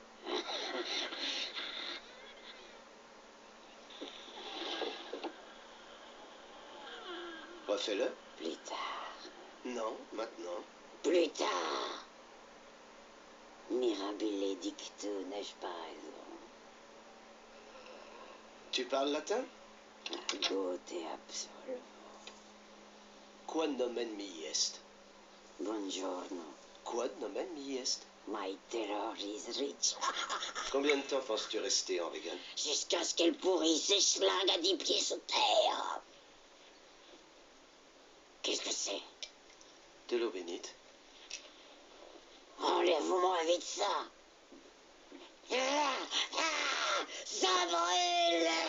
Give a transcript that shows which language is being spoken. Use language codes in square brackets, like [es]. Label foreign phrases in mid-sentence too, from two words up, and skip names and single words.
[fr] Refais-le. Plus tard. Non, maintenant. Plus tard. [la] Mirabile dictu, [fr] n'ai-je pas raison? Tu parles latin? Beauté absolue. [la] Quod nomen mi est? Buongiorno. Quod nomen mi est? [en] My terror is rich. [fr] Combien de temps penses-tu rester en Regan? Jusqu'à ce qu'elle pourrisse et schlingue à 10 pieds sous terre. Qu'est-ce que c'est? De l'eau bénite. Enlève-moi vite ça. Ça brûle.